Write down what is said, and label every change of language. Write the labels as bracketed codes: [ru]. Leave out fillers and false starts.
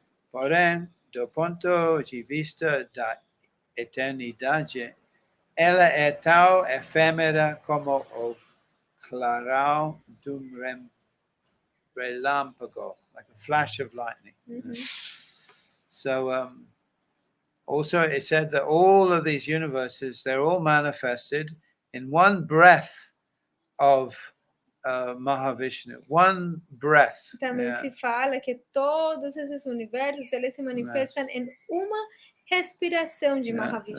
[pt] Porém, do ponto de vista da eternidade, ela é tão efêmera como o clarão de relâmpago, [en] like a flash of lightning. So also it said that all of these universes, they're all manifested in one breath of Mahavishnu, one breath. [pt] Também se fala que todos esses universos eles se manifestam em uma respiração de Mahavishnu.